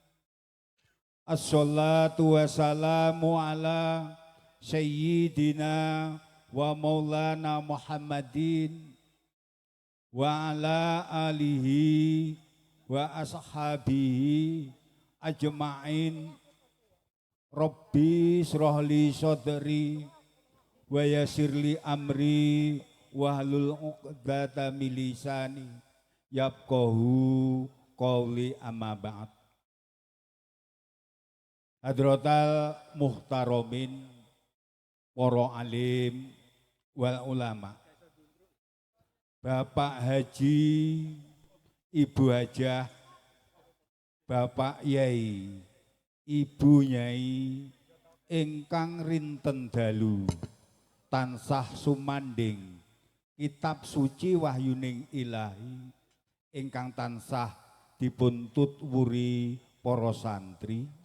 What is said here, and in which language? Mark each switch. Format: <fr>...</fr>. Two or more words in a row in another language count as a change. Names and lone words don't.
<ar>الصلاة والسلام على سيدنا ومولانا محمد وعلى آله وأصحابه أجمعين. رب اشرح لي صدري ويسر لي أمري واحلل عقدة من لساني يفقهوا قولي أما بعد. حضرات المحترمين</ar> <jv>para alim</jv> <ar>والعلماء,</ar> <jv>Bapak Haji, Ibu Hajah, Bapak Yai, Ibu Nyai ingkang rinten dalu tansah sumanding kitab suci wahyuning ilahi ingkang tansah dipuntut wuri para santri,</jv>